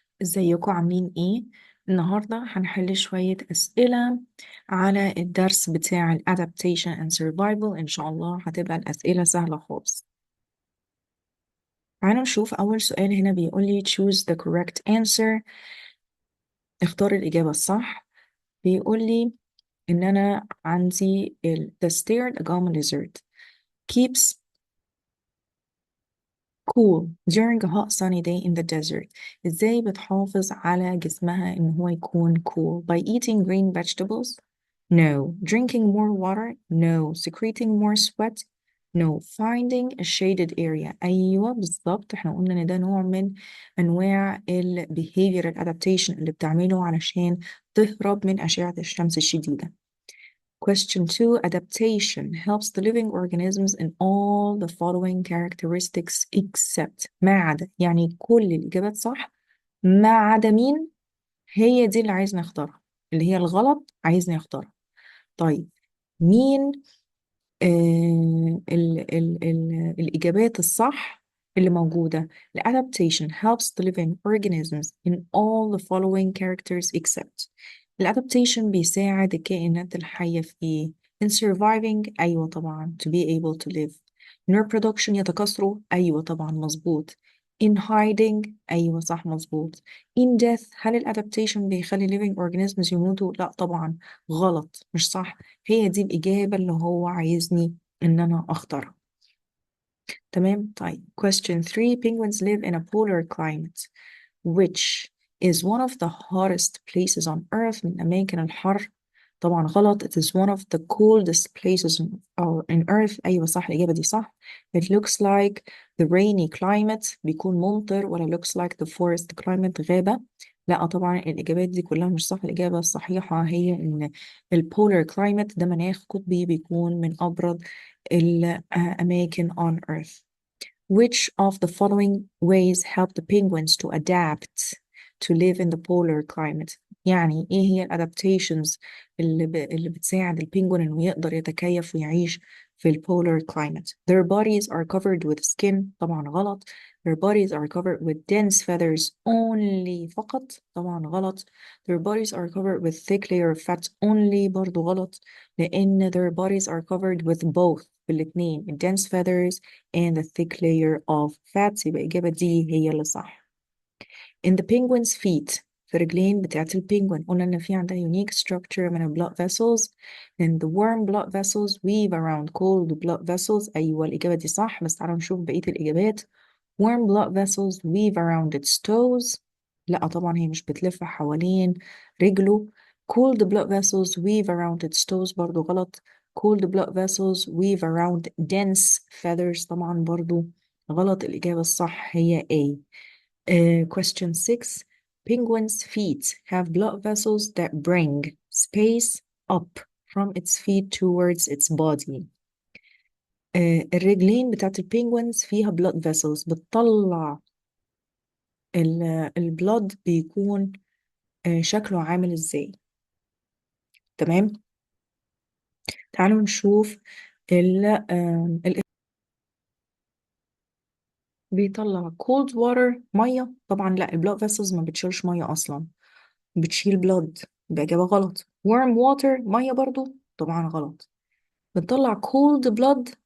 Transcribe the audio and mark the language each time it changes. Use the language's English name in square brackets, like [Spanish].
[Arabic] ازيكم عاملين ايه؟ النهاردة هنحل شوية أسئلة على الدرس بتاع ال Adaptation and Survival. إن شاء الله هتبقى الأسئلة سهلة خالص. تعالوا نشوف أول سؤال هنا بيقول لي [English] choose the correct answer. [Arabic] اختار الإجابة الصح. بيقول لي إن أنا عندي [English] the steered agama lizard keeps cool during a hot sunny day in the desert. [Arabic] ازاي بتحافظ على جسمها ان هو يكون [English] cool by eating green vegetables? No. Drinking more water? No. Secreting more sweat? No. Finding a shaded area. [Arabic] ايوه بالظبط، احنا قلنا ان ده نوع من انواع ال behavioral adaptation اللي بتعمله علشان تهرب من اشعة الشمس الشديدة. [English] Question 2. Adaptation helps the living organisms in all the following characteristics except [Arabic] ما عدا، يعني كل الإجابات صح ما عدا مين؟ هي دي اللي عايزنا نختارها، اللي هي الغلط عايزنا نختارها. طيب مين ال الإجابات الصح اللي موجودة؟ [English] ال adaptation helps the living organisms in all the following characters except. [Arabic] ال adaptation بيساعد الكائنات الحية في إيه؟ [English] in surviving [Arabic] أيوة طبعا [English] to be able to live. in reproduction [Arabic] يتكاثروا أيوة طبعا مظبوط. [English] in hiding [Arabic] أيوة صح مظبوط. [English] in death [Arabic] هل ال adaptation بيخلي living organisms يموتوا؟ لا طبعا غلط مش صح. هي دي الإجابة اللي هو عايزني إن أنا أختارها. تمام. [English] طيب question 3. Penguins live in a polar climate which is one of the hottest places on earth. [Arabic] من الأماكن الحر. طبعا غلط. [English] It is one of the coldest places in earth. [Arabic] أيوة صح، الإجابة دي صح. [English] It looks like the rainy climate [Arabic] بيكون ممطر، ولا [English] looks like the forest climate غابة. [Arabic] لا طبعا الإجابات دي كلها مش صح. الإجابة الصحيحة هي إن البولار كلايمت ده مناخ قطبي بيكون من أبرد الأماكن [English] on earth. Which of the following ways help the penguins to adapt to live in the polar climate؟ [Arabic] يعني ايه هي الادابتيشنز اللي بتساعد البينجوين انه يقدر يتكيف ويعيش [English] في البولار climate؟ Their bodies are covered with skin. [Arabic] طبعا غلط. [English] Their bodies are covered with dense feathers only. [Arabic] فقط. طبعا غلط. [English] Their bodies are covered with thick layer of fat only. [Arabic] برضو غلط، لأن [English] their bodies are covered with both. [Arabic] بالاتنين [English] dense feathers and a thick layer of fat. [Arabic] يبقى الإجابة دي هي اللي صح. [English] In the penguin's feet [Arabic] في رجلين بتاعت البينجوين قلنا إن في عندها [English] unique structure [Arabic] من ال blood vessels. [English] and the warm blood vessels weave around cold blood vessels. [Arabic] أيوة الإجابة دي صح، بس تعالوا نشوف بقية الإجابات. [English] warm blood vessels weave around its toes. [Arabic] لا طبعا هي مش بتلف حوالين رجله. [English] cold blood vessels weave around its toes. [Arabic] برضو غلط. [English] cold blood vessels weave around dense feathers. [Arabic] طبعا برضو غلط. الإجابة الصح هي A. Question 6. [English] Penguin's feet have blood vessels that bring space up from its feet towards its body. [Arabic] الرجلين بتاعت البينجوينز فيها [English] blood vessels [Arabic] بتطلع البلد بيكون شكله عامل ازاي. تمام. تعالوا نشوف ال بيطلع [English] cold water [Arabic] مية. طبعا لا، البلاد فيسلز ما بتشيلش مية اصلا، بتشيل بلاد. يبقى إجابة غلط. [English] warm water [Arabic] مية برضو. طبعا غلط. بتطلع [English] cold blood.